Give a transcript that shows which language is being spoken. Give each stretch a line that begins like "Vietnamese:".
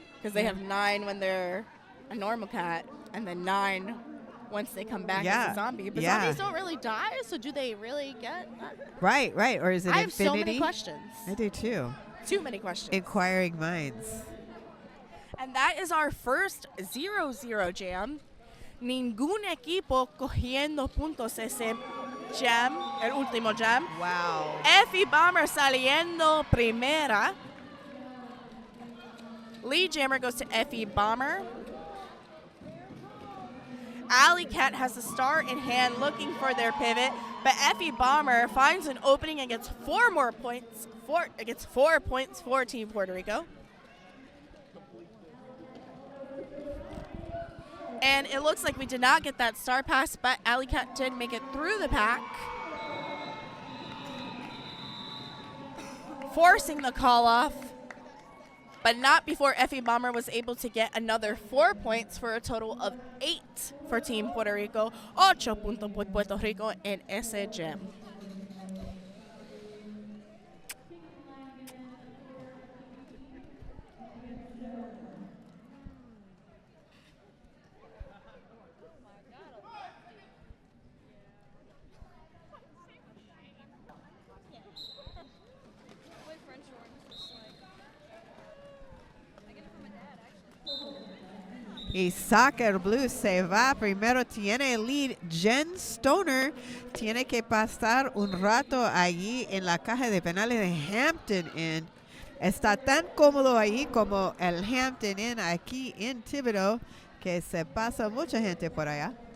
English: Because they have 9 when they're a normal cat, and then 9 once they come back as a zombie. But Zombies don't really die, so do they really get that? Right. Or is it I have infinity? so many questions. I do too. Too many questions. Inquiring minds. And that is our first 0-0 jam.
Spanish: Ningún equipo cogiendo puntos ese jam, el último jam. Wow. Effie Bomber saliendo primera.
English: Lead jammer goes to Effie Bomber. Alley Cat has the star in hand looking for their pivot, but Effie Bomber finds an opening and gets 4 more points. It gets 4 points for Team Puerto Rico. And it looks like we did not get that star pass, but Alley Cat did make it through the pack, forcing the call off, but not before Effie Bomber was able to get another 4 points for a total of 8 for Team Puerto Rico.
Spanish: 8 puntos por Puerto Rico en ese jam.
English: With French orange, just like I get it from my dad actually.
Spanish: Y Soccer Blue se va. Primero tiene el lead. Jen Stoner tiene que pasar un rato allí en la caja de penales de Hampton Inn. Está tan cómodo allí como el Hampton Inn aquí en Thibodeau que se pasa mucha gente por allá.